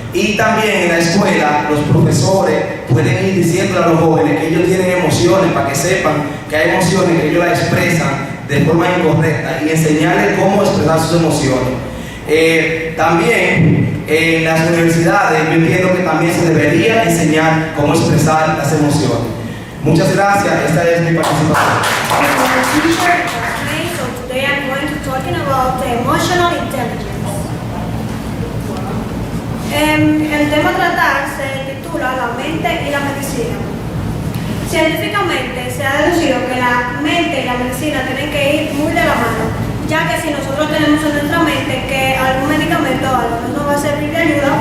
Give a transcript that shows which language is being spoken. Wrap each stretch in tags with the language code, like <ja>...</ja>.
<es>Y también en la escuela los profesores pueden ir diciendo a los jóvenes que ellos tienen emociones, para que sepan que hay emociones que ellos las expresan de forma incorrecta y enseñarles cómo expresar sus emociones. También en las universidades yo entiendo que también se debería enseñar cómo expresar las emociones. Muchas gracias, esta es mi participación.</es> <en>So today I'm going to talking about the emotional intelligence.</en> <es>El tema a tratar se titula La mente y la medicina. Científicamente se ha deducido que la mente y la medicina tienen que ir muy de la mano, ya que si nosotros tenemos en nuestra mente que algún medicamento o algo no nos va a servir de ayuda,</es>